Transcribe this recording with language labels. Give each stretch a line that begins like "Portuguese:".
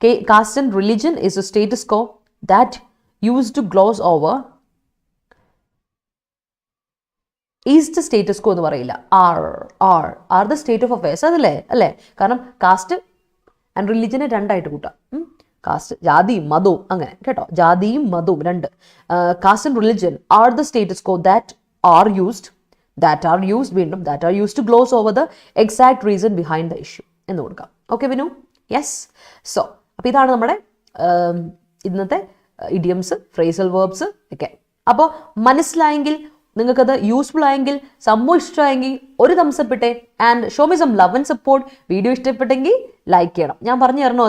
English: caste and religion is a status quo that use to gloss over is the status quo
Malayalam: എന്ന് പറയില്ല.
English: are the state of affairs,
Malayalam: അല്ലേ? കാരണം cast and റിലിജനെ രണ്ടായിട്ട് കൂട്ടാം. Cast, ജാതിയും മതവും, അങ്ങനെ കേട്ടോ, ജാതിയും മതവും രണ്ട്.
English: caste and religion are the status quo that are used വീണ്ടും that are used to gloss over the exact reason behind the issue
Malayalam: എന്ന് കൊടുക്കാം. ഓക്കെ വിനു? യെസ്. സോ അപ്പോൾ ഇതാണ് നമ്മുടെ ഇന്നത്തെ ഇഡിയംസ്, ഫ്രേസൽ വേർബ്സ് ഒക്കെ. അപ്പോൾ മനസ്സിലായെങ്കിൽ, നിങ്ങൾക്കത് യൂസ്ഫുൾ ആയെങ്കിൽ, സംഭവം ഇഷ്ടമായെങ്കിൽ ഒരു തംസപ്പ് ഇട്ടേ.
English: And show me some love and support.
Malayalam: Video ഇഷ്ടപ്പെട്ടെങ്കിൽ ലൈക്ക് ചെയ്യണം. ഞാൻ പറഞ്ഞു തരണോ?